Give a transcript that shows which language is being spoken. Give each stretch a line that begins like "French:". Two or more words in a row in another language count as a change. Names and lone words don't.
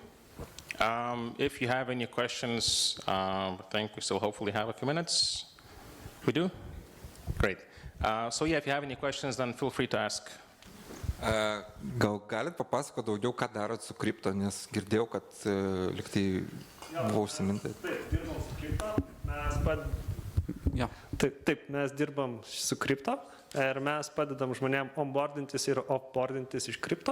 English: If you have any questions, I think we still hopefully have a few minutes. We do? Great. So yeah, if you have any questions, then feel free to ask.
Lithuanian: Gal galit papasakoti daugiau, ką darot su kripto, nes girdėjau, kad liktai buvo užsiminta. Taip, dirbam su kripto. Taip, mes dirbam su kripto ir mes padedam žmonėm onboardintis ir offboardintis iš kripto.